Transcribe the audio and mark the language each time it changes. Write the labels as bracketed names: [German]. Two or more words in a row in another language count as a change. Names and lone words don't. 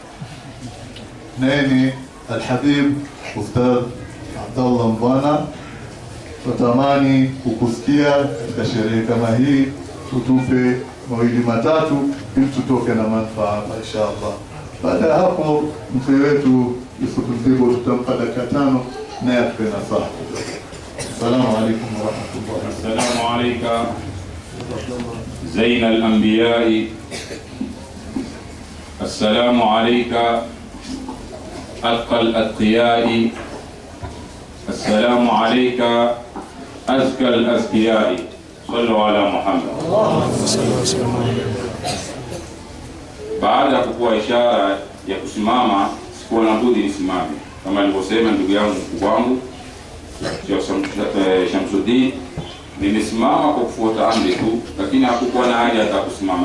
[Swahili] Nani Al-Habib Ustadh Abdallah Mbwana, tutamani kukusikia katika sherehe kama hii, tutupe mawili matatu ili tutoke na manufaa inshallah. Baada ya hapo mzee wetu Yusuf Mzigo tutampa dakika 5 na atupe nasaha. [Arabic] السلام عليكم ورحمة الله. السلام عليك زين الأنبياء السلام عليك أتقى الأتقياء السلام عليك أزكى الأزكياء صلوا على محمد. [Swahili] Baada ya kukuwa ishara ya kusimama, sikuwa na budi nisimame kama alivyosema ndugu yangu mkubwa wangu Shamsuddin. Nimesimama kwa kufuata amri tu, lakini hakukuwa na haja hata kusimama.